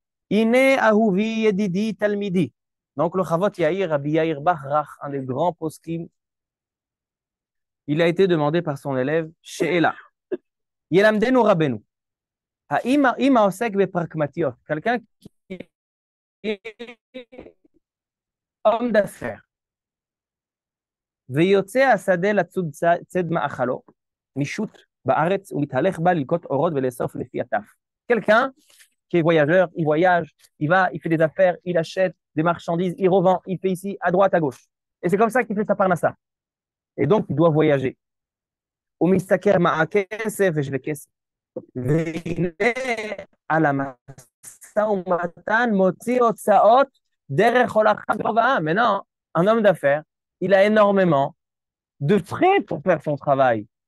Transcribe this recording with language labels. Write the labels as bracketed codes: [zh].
[he] Ine ahuvi yedidi talmidi. [fr] Donc, le Chavot Yair, Rabbi Yair Bachrach, un des grands poskim, il a été demandé par son élève, She'ela. [he] Yelamdenu Rabbeinu. Ha'ima osek bepragmatiot. [fr] Quelqu'un qui est homme d'affaires. [he] ויוצא השדה לצוד צד מאכלו, משוט בארץ ומתהלך בה ללקוט אורות ולאסוף לפי הטף. [fr] Quelqu'un qui est voyageur, il voyage, il va, il fait des affaires, il achète des marchandises, il revend, il fait ici, à droite, à gauche. Et c'est comme ça qu'il fait sa parnassa. Et donc, il doit voyager. [he] ומשתכר מה הכסף ושווה כסף. והנה על המשא ומתן מוציא הוצאות דרך הולכה ורבעה. [fr] Maintenant, un homme d'affaires, il a énormément de frais pour faire son travail.